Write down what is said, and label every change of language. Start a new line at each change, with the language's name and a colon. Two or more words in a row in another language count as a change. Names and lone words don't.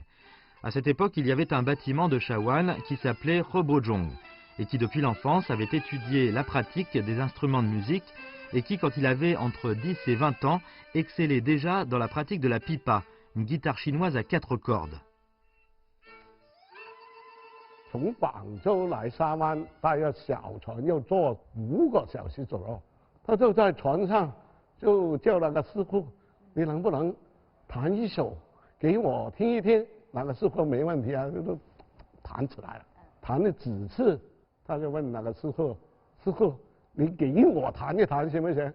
French: À cette époque, il y avait un bâtiment de Shawan qui s'appelait Rebojong et qui depuis l'enfance avait étudié la pratique des instruments de musique et qui, quand il avait entre 10 et 20 ans, excellait déjà dans la pratique de la pipa, une guitare chinoise à 4 cordes.
Chinese: 从广州来沙湾，大约小船要坐5个小时左右。他就在船上就叫那个师傅，你能不能弹一首给我听一听？那个师傅没问题啊，就弹起来了。弹了几次，他就问那个师傅：“师傅，你给我弹一弹行不行？”